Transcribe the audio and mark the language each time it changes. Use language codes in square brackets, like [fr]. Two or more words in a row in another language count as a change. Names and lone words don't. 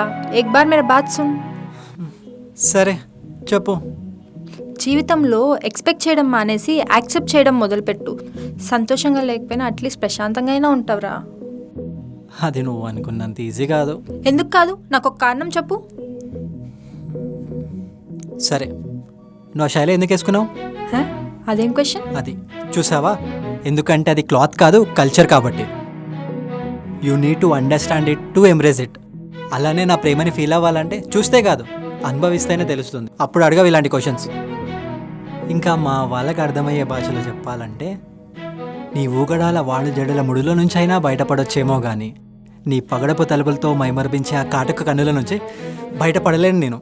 [hi] एक बार मेरा बात सुन. [te] సరే చెప్పు. జీవితంలో ఎక్స్పెక్ట్ చేయడం మానేసి యాక్సెప్ట్ చేయడం మొదలుపెట్టు. సంతోషంగా లేకపోయినా అట్లీస్ట్ ప్రశాంతంగా అయినా ఉంటావురా. అది నువ్వు అనుకున్నంత ఈజీ కాదు. ఎందుకు కాదు? నాకు ఒక కారణం చెప్పు. సరే, నువ్వు ఆ శైలి ఎందుకు వేసుకున్నావు? అదేం క్వశ్చన్? అది చూసావా, ఎందుకంటే అది క్లాత్ కాదు, కల్చర్ కాబట్టి. [en] You need to understand it, to embrace it. [te] అలానే నా ప్రేమని ఫీల్ అవ్వాలంటే చూస్తే కాదు, అనుభవిస్తేనే తెలుస్తుంది. అప్పుడు అడగవు ఇలాంటి క్వశ్చన్స్. ఇంకా మా వాళ్ళకి అర్థమయ్యే భాషలో చెప్పాలంటే, నీ ఊగడాల వాడు జడల ముడిలో నుంచి అయినా బయటపడొచ్చేమో కానీ నీ పగడపు తలుపులతో మైమర్పించే ఆ కాటుక కన్నుల నుంచి బయటపడలేను నేను.